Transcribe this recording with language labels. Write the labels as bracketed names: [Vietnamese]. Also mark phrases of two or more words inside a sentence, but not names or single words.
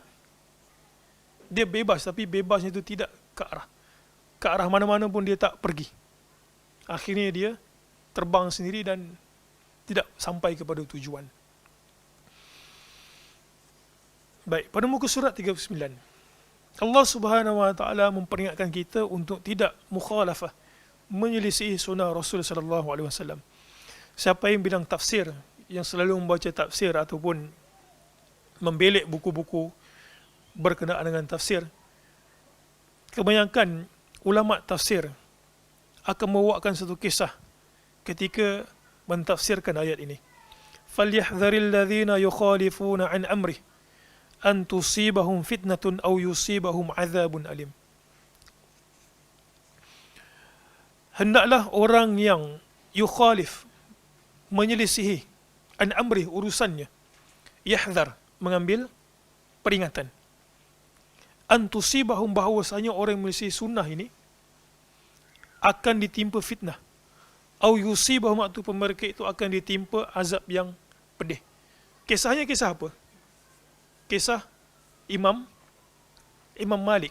[Malay] Dia bebas, tapi bebasnya itu tidak ke arah. Ke arah mana-mana pun dia tak pergi. Akhirnya dia terbang sendiri dan tidak sampai kepada tujuan. Baik, pada muka surat 39. Allah [Arabic] سبحانه وتعالى [Malay] memperingatkan kita untuk tidak mukhalafah, menyelisihi sunnah Rasul [Arabic] صلى الله عليه وسلم. [Malay] Siapa yang bilang tafsir, yang selalu membaca tafsir ataupun membelik buku-buku berkenaan dengan tafsir, kebanyakan ulama tafsir akan membawakan satu kisah ketika mentafsirkan ayat ini. [Arabic] فليحذر الذين يخالفون عن أمره أن تصيبهم فتنة أو يصيبهم عذاب أليم. [Malay] Hendaklah orang yang yukhalif, menyelisihi, [Arabic] عن أمره, [Malay] urusannya, yahdhar, mengambil peringatan, [Arabic] أن تصيبهم, [Malay] bahawasanya orang yang menyelisihi sunnah ini akan ditimpa fitnah, [Arabic] أو يصيبهم, [Malay] ataupun mereka itu akan ditimpa azab yang pedih. Kisahnya kisah apa? Kisah Imam Malik.